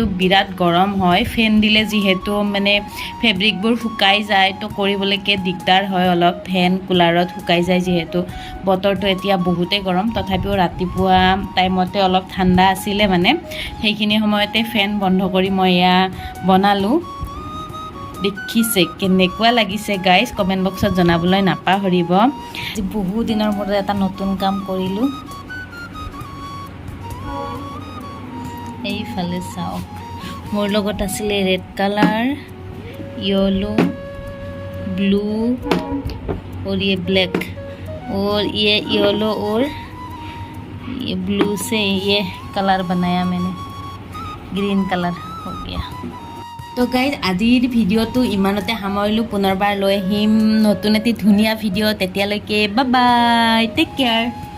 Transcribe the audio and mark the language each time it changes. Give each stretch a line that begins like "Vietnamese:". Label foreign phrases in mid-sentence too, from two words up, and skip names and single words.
Assamese: বিৰাট গৰম হয় ফেন দিলে যিহেতু মানে ফেব্ৰিকবোৰ শুকাই যায় তো কৰিবলৈকে দিগদাৰ হয় অলপ ফেন কুলাৰত শুকাই যায় যিহেতু বতৰটো এতিয়া বহুতেই গৰম তথাপিও ৰাতিপুৱা টাইমতে অলপ ঠাণ্ডা আছিলে মানে সেইখিনি সময়তে ফেন বন্ধ কৰি মই এয়া বনালোঁ দেখিছে কেনেকুৱা লাগিছে গাইজ কমেণ্ট বক্সত জনাবলৈ নাপাহৰিব বহু দিনৰ মূৰত এটা নতুন কাম কৰিলোঁ এইফালে চাওক মোৰ লগত আছিলে
English: red colour
Hindi: येलो ब्लू और ये ब्लैक और ये येलो और ये ब्लू से ये कलर बनाया मैंने ग्रीन कलर हो गया
Assamese: তো গাইজ আজিৰ ভিডিঅ'টো ইমানতে সামৰিলোঁ পুনৰবাৰ লৈ আহিম নতুন এটি ধুনীয়া ভিডিঅ' তেতিয়ালৈকে
English: bye bye take care